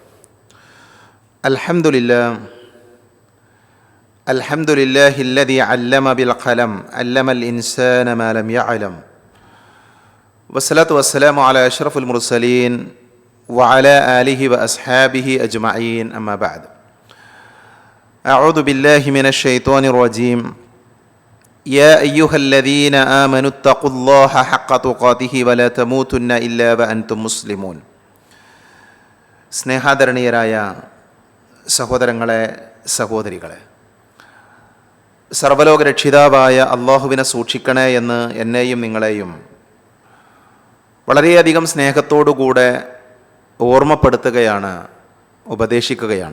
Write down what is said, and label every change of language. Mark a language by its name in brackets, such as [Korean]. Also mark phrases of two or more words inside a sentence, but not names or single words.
[Arabic] الحمد لله الذي علم بالقلم علم الإنسان ما لم يعلم والصلاة والسلام على أشرف المرسلين وعلى آله وأصحابه أجمعين. أما بعد. أعوذ بالله من الشيطان الرجيم. يا أيها الذين آمنوا اتقوا الله حق تقاته ولا تموتن إلا وأنتم مسلمون. [Malayalam] സ്നേഹാദരണീയരായ സഹോദരങ്ങളെ, സഹോദരികളെ, സർവ്വലോക രക്ഷിതാവായ അള്ളാഹുവിനെ സൂക്ഷിക്കണേ എന്ന് എന്നെയും നിങ്ങളെയും വളരെയധികം സ്നേഹത്തോടുകൂടെ ഓർമ്മപ്പെടുത്തുകയാണ്, ഉപദേശിക്കുകയാണ്.